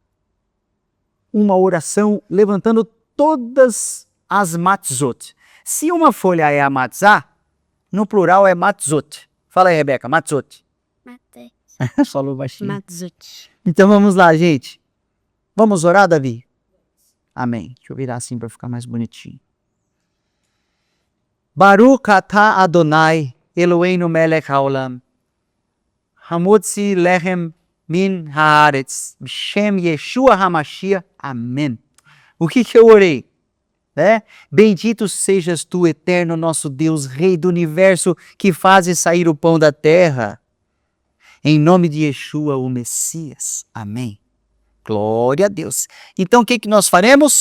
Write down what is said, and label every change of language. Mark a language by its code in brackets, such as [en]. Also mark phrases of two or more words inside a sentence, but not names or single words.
[pt] Eu vou fazer uma oração levantando todas as matzot. Se uma folha é a matzah, no plural é matzot. Fala aí, Rebeca, matzot. Falou baixinho. Matzot. Então vamos lá, gente. Vamos orar, Davi? Amém. Deixa eu virar assim para ficar mais bonitinho. [he] ברוך אתה אדוני אלוהינו מלך העולם. המוציא לחם מן הארץ. בשם ישוע המשיח. [pt] Amém. O que eu orei? Bendito sejas tu, eterno nosso Deus, Rei do universo, que fazes sair o pão da terra. Em nome de Yeshua, o Messias. Amém. Glória a Deus. Então o que nós faremos?